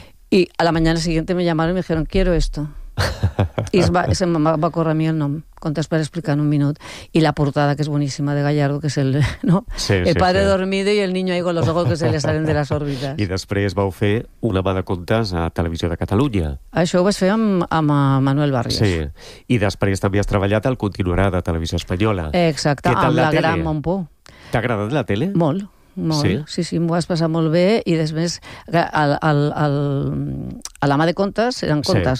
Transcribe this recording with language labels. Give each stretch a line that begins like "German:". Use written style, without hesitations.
Spanish: I a la mañana siguiente me llamaron y me dijeron, quiero esto.
Catalan: I se'm va córrer a mi el nom, contes per explicar en un minut, i la portada que és boníssima de Gallardo, que és el, no? Sí, el sí,
Spanish: padre
Catalan: sí.
Spanish: Dormido i el niño ahí con los ojos que se le salen de las órbitas.
Catalan: I després vau fer una mà de contes a Televisió de Catalunya. Això ho vas fer amb Manuel Barrios. Sí, i després també has treballat al Continuarà de Televisió Espanyola. Exacte, amb la gran Montpó. T'ha agradat la tele? Molt. Molt. Sí? Sí, sí, m'ho vas passar molt bé i després a la mà de contes eren contes,